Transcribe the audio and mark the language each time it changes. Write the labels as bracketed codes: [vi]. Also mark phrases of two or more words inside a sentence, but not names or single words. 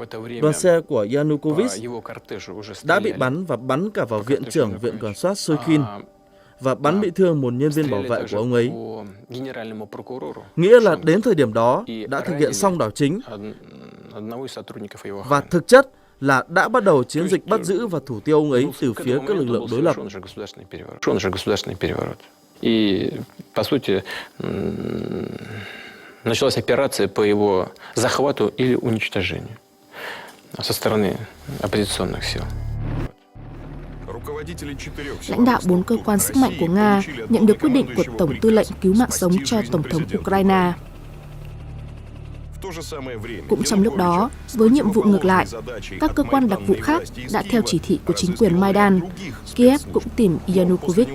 [vi] Đoàn xe của Yanukovych đã bị bắn và bắn cả vào viện trưởng viện kiểm soát Soykhin và bắn bị thương một nhân viên bảo vệ của ông ấy. Nghĩa là đến thời điểm đó đã thực hiện xong đảo chính và thực chất là đã bắt đầu chiến dịch bắt giữ và thủ tiêu ông ấy từ phía các lực lượng đối lập. [ru] И, по сути, началась операция по его захвату или уничтожению со стороны оппозиционных сил. [vi] Lãnh đạo 4 cơ quan sức mạnh của Nga nhận được quyết định của Tổng tư lệnh cứu mạng sống cho Tổng thống Ukraine. Cũng trong lúc đó, với nhiệm vụ ngược lại, các cơ quan đặc vụ khác đã theo chỉ thị của chính quyền Maidan, Kiev cũng tìm Yanukovych.